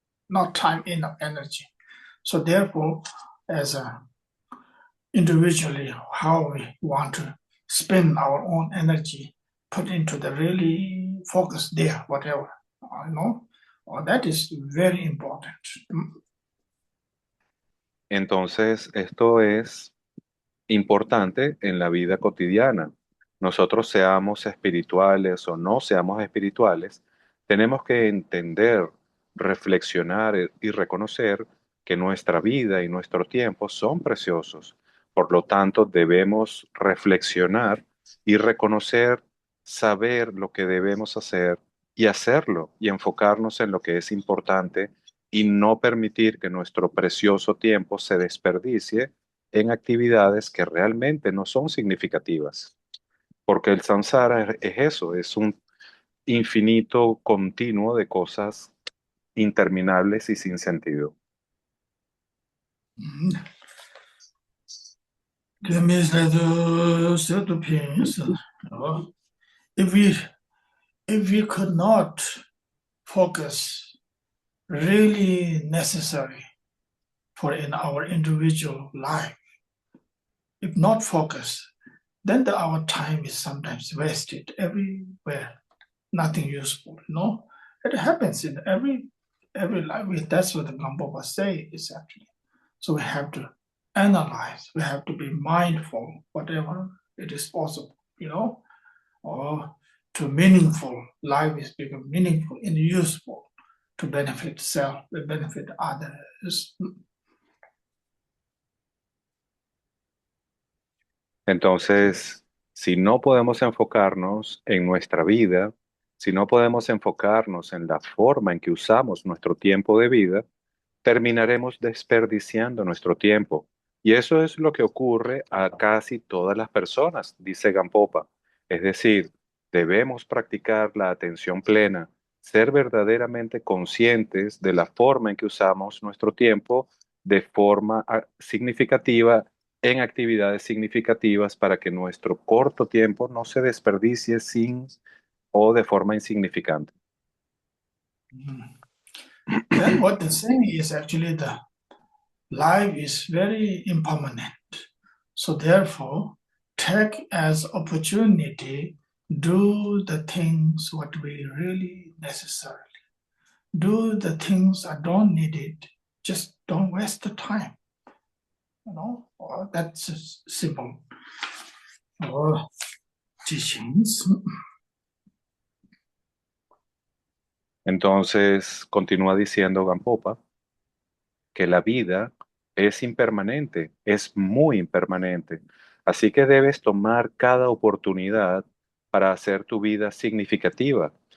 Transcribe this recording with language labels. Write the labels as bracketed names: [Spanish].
[English] Not time, enough energy. So therefore, as a individually, how we want to spend our own energy, put into the really focus there, whatever, that is very important. [Spanish] Entonces, esto es importante en la vida cotidiana. Nosotros seamos espirituales o no seamos espirituales, tenemos que entender, reflexionar y reconocer que nuestra vida y nuestro tiempo son preciosos. Por lo tanto, debemos reflexionar y reconocer, saber lo que debemos hacer y hacerlo y enfocarnos en lo que es importante y no permitir que nuestro precioso tiempo se desperdicie en actividades que realmente no son significativas, porque el samsara es eso, es un infinito continuo de cosas interminables y sin sentido. [English] That means that self-dependence, if we could not focus really necessary for in our individual life, if not focus, then our time is sometimes wasted everywhere, nothing useful. It happens in every life. That's what the Gampopa say is actually. So we have to analyze. We have to be mindful, whatever it is possible, or to meaningful. Life is become meaningful and useful to benefit self, to benefit others. [Spanish] Entonces, si no podemos enfocarnos en nuestra vida, si no podemos enfocarnos en la forma en que usamos nuestro tiempo de vida, terminaremos desperdiciando nuestro tiempo. Y eso es lo que ocurre a casi todas las personas, dice Gampopa. Es decir, debemos practicar la atención plena, ser verdaderamente conscientes de la forma en que usamos nuestro tiempo de forma significativa en actividades significativas para que nuestro corto tiempo no se desperdicie sin o de forma insignificante. [English] Then what they're saying is actually the life is very impermanent. So therefore, take as opportunity, do the things what we really necessarily. Do the things I don't need it. Just don't waste the time. That's simple teachings. [Spanish] Entonces, continúa diciendo Gampopa que la vida es impermanente, es muy impermanente. Así que debes tomar cada oportunidad para hacer tu vida significativa.